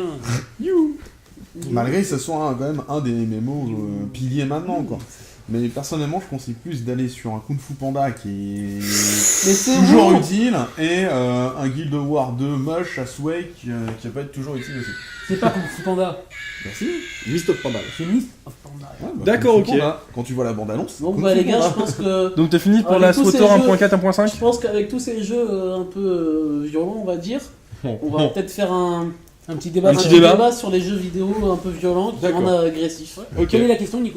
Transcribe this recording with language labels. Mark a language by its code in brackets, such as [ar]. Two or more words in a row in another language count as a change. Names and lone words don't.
[fr] Malgré que ce soit quand même un des MMO piliers maintenant, quoi. Mais personnellement, je conseille plus d'aller sur un Kung Fu Panda qui est Mais c'est toujours bon. utile et un Guild Wars 2 moche à souhait qui va pas être toujours utile aussi. C'est pas Kung Fu Panda. Merci. Mist of Panda. C'est Mist of Panda. Ouais, bah, D'accord, Kung Fu ok. Panda, quand tu vois la bande-annonce. Donc Kung bah Fu les gars, Panda. je pense que Donc t'as fini pour Avec la tous ces Sautor jeux- 1.4, 1.5? je pense qu'avec tous ces jeux un peu violents, on va dire, on va peut-être faire un Un petit débat. petit débat. sur les jeux vidéo un peu violents qui D'accord. rendent agressifs. Ok. Quelle est la question, Nico?